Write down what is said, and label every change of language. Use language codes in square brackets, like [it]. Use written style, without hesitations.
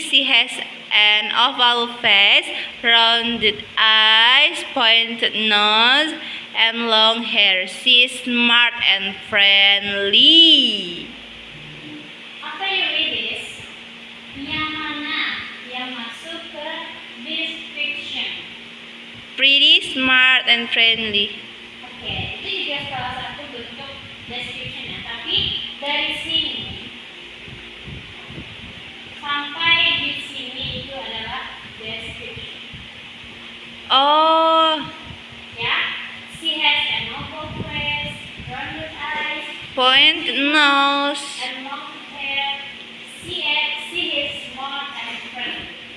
[en] She has an oval face, rounded eyes, pointed nose, and long hair. She is smart and friendly. After you read this, [id] yang mana yang masuk ke description? [en] Pretty, smart, and friendly. [id] Oke, itu juga salah satu bentuk description ya. Tapi dari sini sampai di sini itu adalah description. Oh, [en] Ya, she has an oval face, rounded eyes, point nose. and long hair. She is smart and friendly.